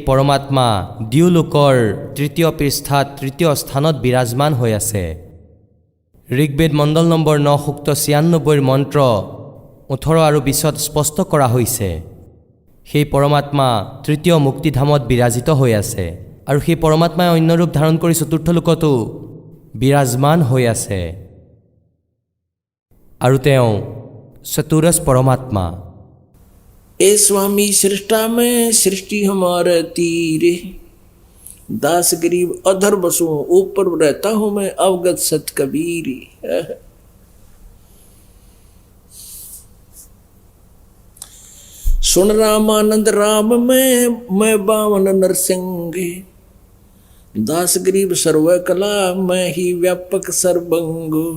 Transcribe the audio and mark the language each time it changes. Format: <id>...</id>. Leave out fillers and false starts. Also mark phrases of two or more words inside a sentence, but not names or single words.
<as>পৰমাত্মা দ্যুলোকৰ তৃতীয় পৃষ্ঠাত তৃতীয় স্থানত বিৰাজমান হৈ আছে ঋগ্বেদ মণ্ডল নম্বৰ 9 সূক্ত 96 মন্ত্ৰ 18 আৰু 20 স্পষ্ট কৰা হৈছে সেই পৰমাত্মা তৃতীয় মুক্তিধামত বিৰাজিত হৈ আছে আৰু সেই পৰমাত্মাই অন্য ৰূপ ধাৰণ কৰি চতুৰ্থ লোকতো বিৰাজমান হৈ আছে আৰু তেওঁ চতুৰস পৰমাত্মা</as> <hi>ए स्वामी सृष्टा में सृष्टि हमारे तीर दास गरीब अधर बसो ऊपर रहता हूँ मैं अवगत सत कबीर सुन रामानंद राम में मैं बावन नरसिंह दास गरीब सर्व कला मैं ही व्यापक सर्वंग</hi>